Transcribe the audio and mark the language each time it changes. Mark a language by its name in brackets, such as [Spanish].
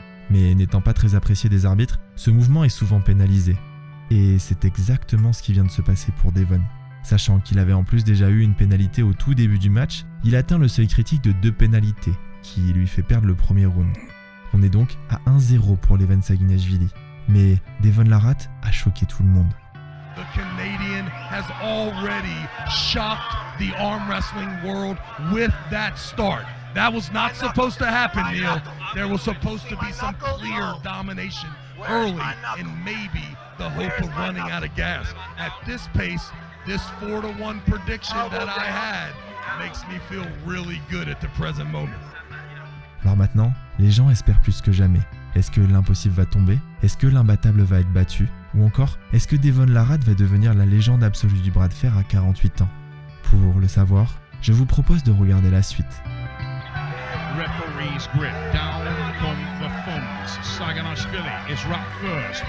[French] Mais n'étant pas très apprécié des arbitres, ce mouvement est souvent pénalisé. Et c'est exactement ce qui vient de se passer pour Devon. Sachant qu'il avait en plus déjà eu une pénalité au tout début du match, il atteint le seuil critique de 2 pénalités, qui lui fait perdre le premier round. On est donc à 1-0 pour Levan Saginashvili. Mais Devon Larratt a choqué tout le monde. [English] The Canadian has already shocked the arm wrestling world with that start. That was not supposed to happen, Neil. There was supposed to be some clear domination early and maybe the hope of running out of gas. At this pace, this 4-1 prediction that I had makes me feel really good at the present moment. [French] Alors maintenant, les gens espèrent plus que jamais. Est-ce que l'impossible va tomber? Est-ce que l'imbattable va être battu? Ou encore, est-ce que Devon Larratt va devenir la légende absolue du bras de fer à 48 ans? Pour le savoir, je vous propose de regarder la suite. [English] Referee's grip down from the phones. Saginashvili is wrapped first.